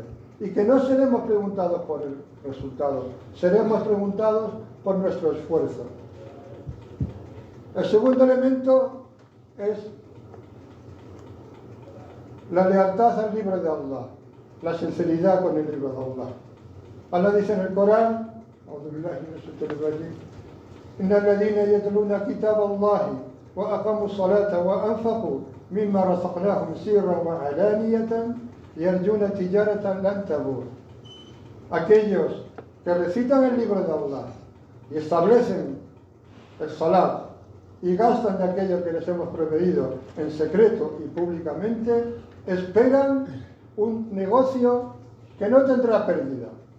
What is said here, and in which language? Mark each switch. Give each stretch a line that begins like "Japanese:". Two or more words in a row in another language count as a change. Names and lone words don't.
Spanish: Y que no seremos preguntados por el resultado, seremos preguntados por nuestro esfuerzo. El segundo elemento es la lealtad al libro de Allah, la sinceridad con el libro de Allah. Allah dice en el Corán:
Arabic: إن الذين يتلون كتاب الله وأقاموا الصلاة وأنفقوا مما رزقناهم سرا وعلانية يرجون تجارة لن تبور.
Spanish: Aquellos que recitan el libro de Allah y establecen el salat y gastan de aquello que les hemos proveído en secreto y públicamente, esperan un negocio que no tendrá pérdida.